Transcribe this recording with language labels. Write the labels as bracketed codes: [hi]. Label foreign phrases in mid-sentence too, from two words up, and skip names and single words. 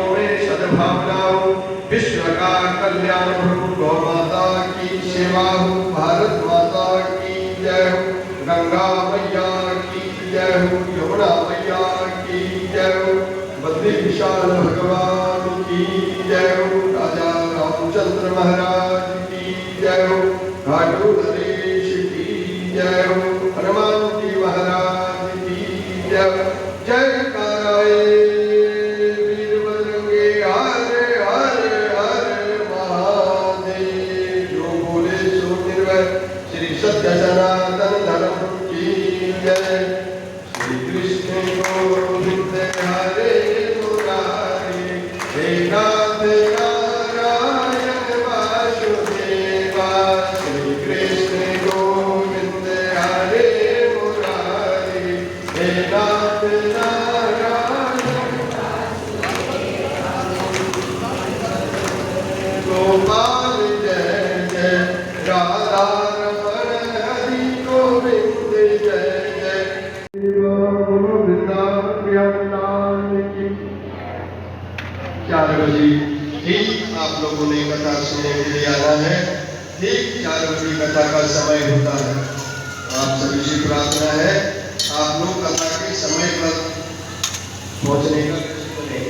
[hi] में सद्भावना हो, विश्व का कल्याण हो, गौ माता की सेवा हो, भारत माता की जय हो, गंगा मैया की जय हो, यमुना मैया की जय हो, बद्री विशाल भगवान की जय हो, राजा रामचंद्र महाराज की जय हो, घाटू नरेश की जय हो, हनुमान जी महाराज की जय। जयकाराय वीरबजरंगी हरे हरे हरे महादेव। जो बोले सो निर्भय, श्री सत्य सनातन धर्म की जय। श्री कृष्ण गोविंद हरे मुरारी, हे नाथ नारायण वासुदेवा। श्री कृष्ण गोविंद हरे मुरारी, हे नाथ नारायण गोपाल जय जय, राधा रमण हरि गोविंद जय जय। वृंदावन बिहारी लाल की। 4 बजे ठीक आप लोगों ने कथा सुनने के लिए आना है। ठीक 4 बजे कथा का समय होता है। आप सभी से प्रार्थना है, आप लोग कथा के समय पर पहुंचने का प्रयास करें।